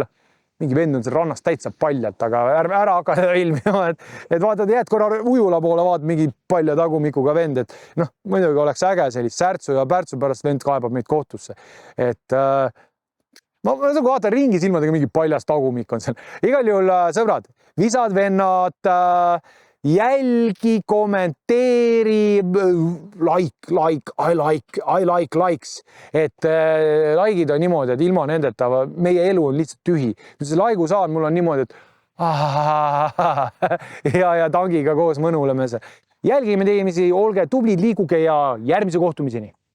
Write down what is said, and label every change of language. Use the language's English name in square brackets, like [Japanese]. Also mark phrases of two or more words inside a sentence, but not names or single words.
[Estonian] Mingi vend on seal rannast täitsa paljalt, aga ära hakka ilmima, et vaatad, jääd korra ujula poole, vaat mingi palja tagumikuga vend, et muidugi oleks äge sellist särtsu ja pärtsu pärast vend kaebab meid kohtusse. Et ma vaatan ringi silmadega, mingi paljas tagumik on seal. Igal juhul, sõbrad, visad vennad, jälgi, kommenteeri, [English] I like likes, [Estonian] et likeid on niimoodi, et ilma nendeta meie elu on lihtsalt tühi. See laiku saan, mul on niimoodi, et ja tangiga koos mõnuleme see. Jälgime tegemisi, olge tublid, liiguge ja järgmise kohtumiseni.